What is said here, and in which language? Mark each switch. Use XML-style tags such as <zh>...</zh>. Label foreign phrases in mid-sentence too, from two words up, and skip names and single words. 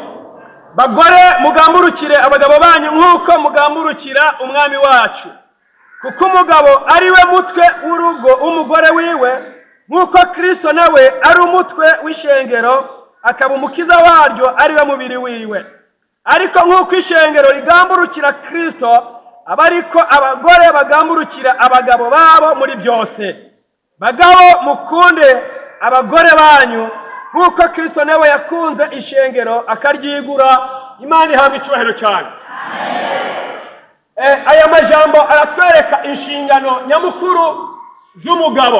<rn>Bagore mugamburukire abagabo banyu nk'uko mugamburukira umwami wacu, kuko umugabo ari we mutwe w'urugo umugore wiwe, nk'uko Kristo nawe ari umutwe w'ishengero, akaba umukiza waryo, ari we mubiri wiwe. Ariko nk'uko ishengero rigamburukira Kristo, aba ariko abagore bagamburukira abagabo babo muri byose. Bagabo mukunde abagore banyu nk'uko Kristo nawe yakunze ishengero akaryigura.</rn> <rw>Imana ihabwa icyubahiro cyane. Aya majambo aratwereka inshingano nyamukuru z'umugabo.</rw>